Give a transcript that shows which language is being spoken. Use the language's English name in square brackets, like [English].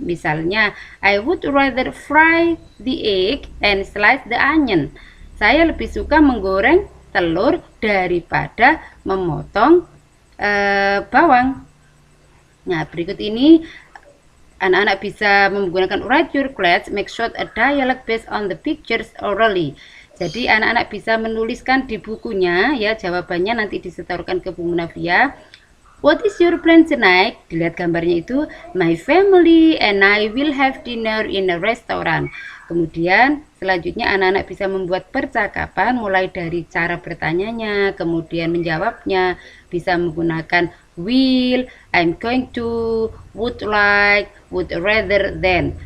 [Indonesian] Misalnya, [English] I would rather fry the egg and slice the onion. [Indonesian] Saya lebih suka menggoreng telur daripada memotong bawang. Nah, berikut ini anak-anak bisa menggunakan [English] write your class, make short a dialogue based on the pictures orally. [Indonesian] Jadi anak-anak bisa menuliskan di bukunya ya, jawabannya nanti disetorkan ke Bu Munafia. [English] What is your plan tonight? [Indonesian] Dilihat gambarnya itu, [English] my family and I will have dinner in a restaurant. [Indonesian] Kemudian selanjutnya anak-anak bisa membuat percakapan mulai dari cara bertanyanya, kemudian menjawabnya. Bisa menggunakan will, I'm going to, would like, [English] would rather than.